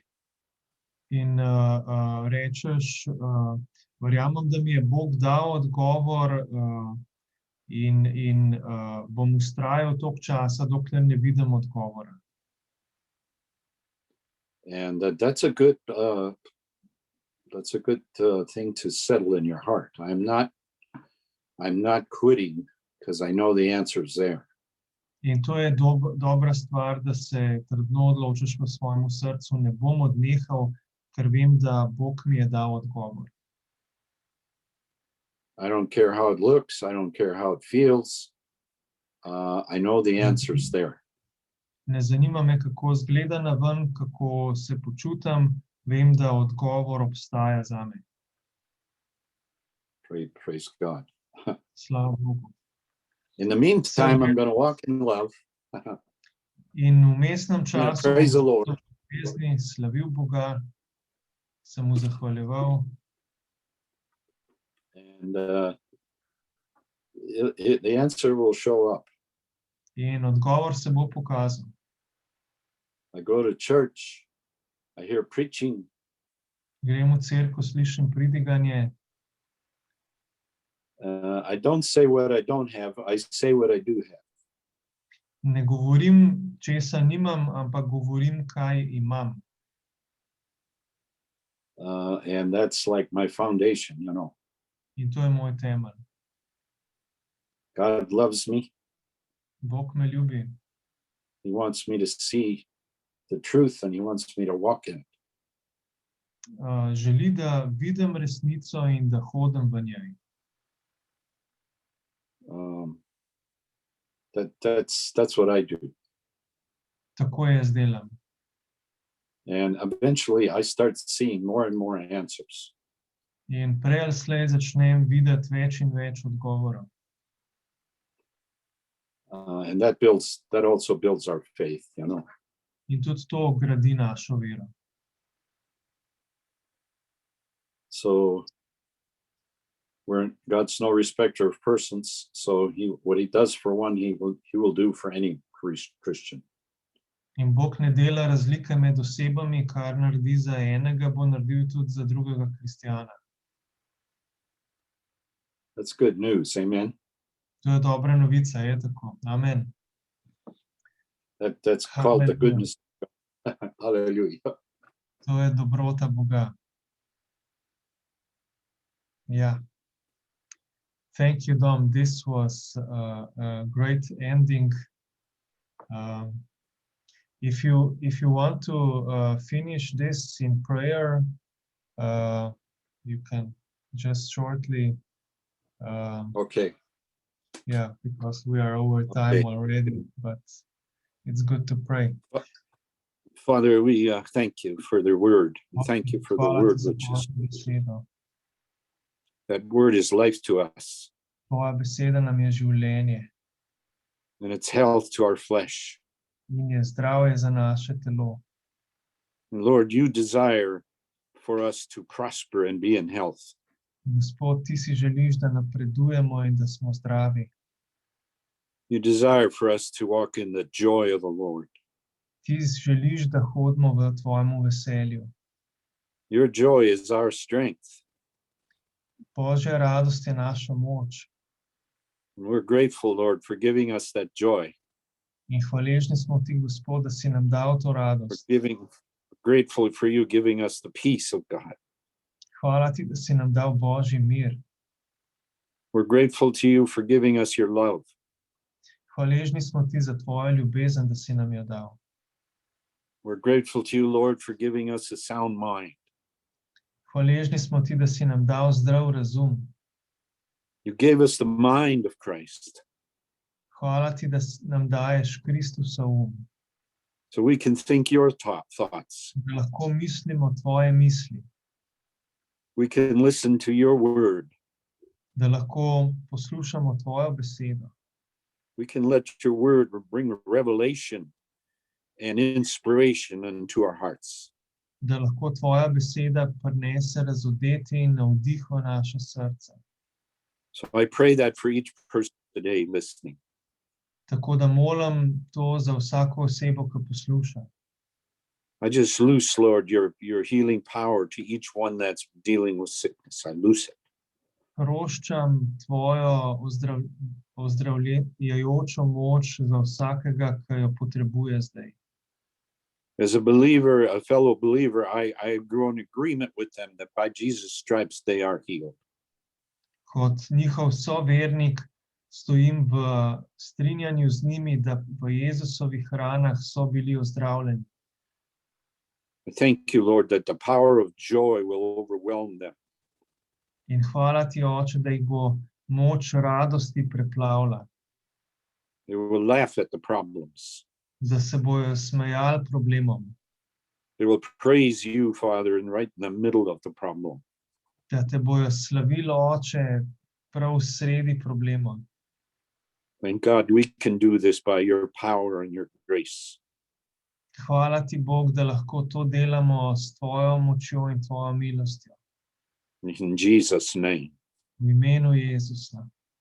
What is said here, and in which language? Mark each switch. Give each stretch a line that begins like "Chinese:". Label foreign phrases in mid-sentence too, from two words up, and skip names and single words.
Slovenian: In rečeš, verjamem, da mi je Bog dal odgovor in bom vztrajal toliko časa, dokler ne vidim odgovora.
English: And that's a good thing to settle in your heart. I'm not I'm not quitting because I know the answer is there.
Slovenian: In to je dobra stvar, da se trdno odločiš v svojemu srcu, ne bom odnehal, ker vem, da Bog mi je dal odgovor.
English: I don't care how it looks. I don't care how it feels. I know the answer is there.
Slovenian: Ne zanima me, kako izgleda naven, kako se počutam, vem, da odgovor obstaja zame.
English: Praise God.
Slovenian: Slava Bogu.
English: In the meantime, I'm going to walk in love.
Slovenian: In v vmesnem času
English: praise the Lord.
Slovenian: bom v ljubezni slavil Boga, se mu zahvaljeval.
English: And the answer will show up.
Slovenian: In odgovor se bo pokazal.
English: I go to church. I hear preaching.
Slovenian: Grem v cerkev, slišim pridiganje.
English: I don't say what I don't have. I say what I do have.
Slovenian: Ne govorim, česa nimam, ampak govorim, kaj imam.
English: And that's like my foundation, you know.
Slovenian: In to je moj temelj.
English: God loves me.
Slovenian: Bog me ljubi.
English: He wants me to see the truth and he wants me to walk in it.
Slovenian: Želi, da vidim resnico in da hodim v njej.
English: That's what I do.
Slovenian: Tako jaz delam.
English: And eventually I start seeing more and more answers.
Slovenian: In prej ali slej začnem videti več in več odgovorov.
English: And that also builds our faith, you know.
Slovenian: In tudi to gradi našo vero.
English: So God's no respecter of persons, so what he does for one, he will do for any Christian.
Slovenian: In Bog ne dela razlike med osebami, kar naredi za enega, bo naredil tudi za drugega kristjana.
English: That's good news, amen.
Slovenian: To je dobra novica, je tako.
English: Amen. That's called the goodness. Hallelujah.
Slovenian: To je dobrota Boga.
English: Yeah. Thank you, Dom. This was a great ending. If you want to finish this in prayer, you can just shortly. Okay. Yeah, because we are over time already, but it's good to pray. Father, we thank you for the word. We thank you for the word, which is that word is life to us.
Slovenian: Tvoja beseda nam je življenje.
English: And it's health to our flesh.
Slovenian: In je zdravje za naše telo.
English: And Lord, you desire for us to prosper and be in health.
Slovenian: Gospod, ti si želiš, da napredujemo in da smo zdravi.
English: You desire for us to walk in the joy of the Lord.
Slovenian: Ti želiš, da hodimo v tvojemu veselju.
English: Your joy is our strength.
Slovenian: Božja radost je naša moč.
English: And we're grateful, Lord, for giving us that joy.
Slovenian: In hvaležni smo ti, Gospod, da si nam dal to radost.
English: Grateful for you giving us the peace of God.
Slovenian: Hvala ti, da si nam dal Božji mir.
English: We're grateful to you for giving us your love.
Slovenian: Hvaležni smo ti za tvojo ljubezen, da si nam jo dal.
English: We're grateful to you, Lord, for giving us a sound mind.
Slovenian: Hvaležni smo ti, da si nam dal zdrav razum.
English: You gave us the mind of Christ.
Slovenian: Hvala ti, da nam daješ Kristusov
English: so we can think your thoughts.
Slovenian: Da lahko mislimo tvoje misli.
English: We can listen to your word.
Slovenian: Da lahko poslušamo tvojo besedo.
English: We can let your word bring revelation and inspiration into our hearts.
Slovenian: Da lahko tvoja beseda prinese razodetje in navdih v naše srce.
English: So I pray that for each person today listening.
Slovenian: Tako da molim to za vsako osebo, ki posluša.
English: I just loose, Lord, your healing power to each one that's dealing with sickness. I loose it.
Slovenian: Proščam tvojo ozdravljajočo moč za vsakega, ki jo potrebuje zdaj.
English: As a believer, a fellow believer, I grow in agreement with them that by Jesus' stripes they are healed.
Slovenian: kot njihov sovernik stojim v strinjanju z njimi, da v Jezusovih ranah so bili ozdravljeni.
English: I thank you, Lord, that the power of joy will overwhelm them.
Slovenian: In hvala ti, Oče, da jih bo moč radosti preplavila,
English: They will laugh at the problems.
Slovenian: da se bojo smejali problemom,
English: They will praise you, Father, and right in the middle of the problem.
Slovenian: da te bojo slavili, Oče, prav v sredi problema.
English: And God, we can do this by your power and your grace.
Slovenian: Hvala ti, Bog, da lahko to delamo s tvojo močjo in tvojo milostjo.
English: In Jesus' name.
Slovenian: V imenu Jezusa.